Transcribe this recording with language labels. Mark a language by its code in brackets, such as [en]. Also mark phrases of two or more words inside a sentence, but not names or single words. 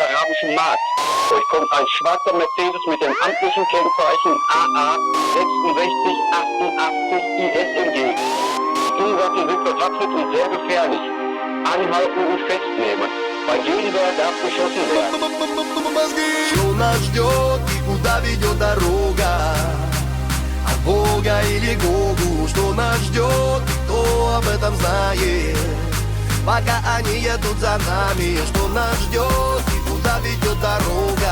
[de] Brandenburgischen Markt. Euch kommt ein schwarzer Mercedes mit dem amtlichen Kennzeichen AA 6688 IS entgegen. Die Insassen sind bewaffnet und sehr gefährlich. Anhalten und festnehmen. Bei Gegenwehr darf geschossen werden. [ru] Что нас ждет и куда ведет дорога? От Бога или Гогу? Что нас ждет, кто об этом знает? Пока они едут за нами, что нас ждет и куда ведет дорога?